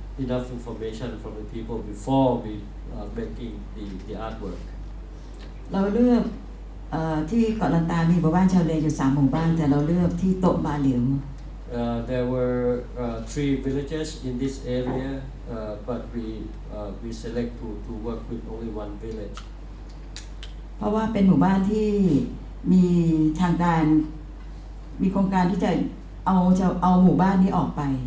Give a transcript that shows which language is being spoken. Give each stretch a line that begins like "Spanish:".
English: enough information from the people before we making the artwork.
Thai: เราเลือกที่เกาะลันตามีหมู่บ้านชาวเลอยู่3หมู่บ้านแต่เราเลือกที่โตะบาเหลียว
English: There were 3 villages in this area, but we select to work with only 1 village.
Thai: เพราะว่าเป็นหมู่บ้านที่มีทางการมีโครงการที่จะเอาหมู่บ้านนี้ออกไป